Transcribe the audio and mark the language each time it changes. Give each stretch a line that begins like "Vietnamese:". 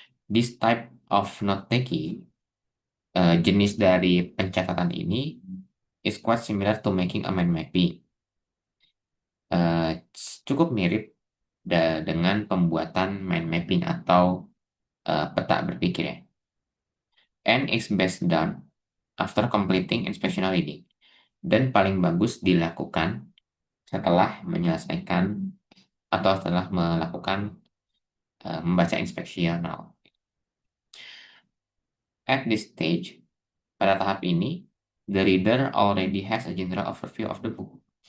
English: This type of note taking,
Indonesian: jenis dari pencatatan ini,
English: is quite similar to making a mind mapping.
Indonesian: Cukup mirip dengan pembuatan mind mapping atau peta berpikir ya.
English: And is best done after completing inspectional reading.
Indonesian: Dan paling bagus dilakukan setelah menyelesaikan atau setelah melakukan membaca inspeksional.
English: At this stage,
Indonesian: pada tahap ini,
English: the reader already has a general overview of the book.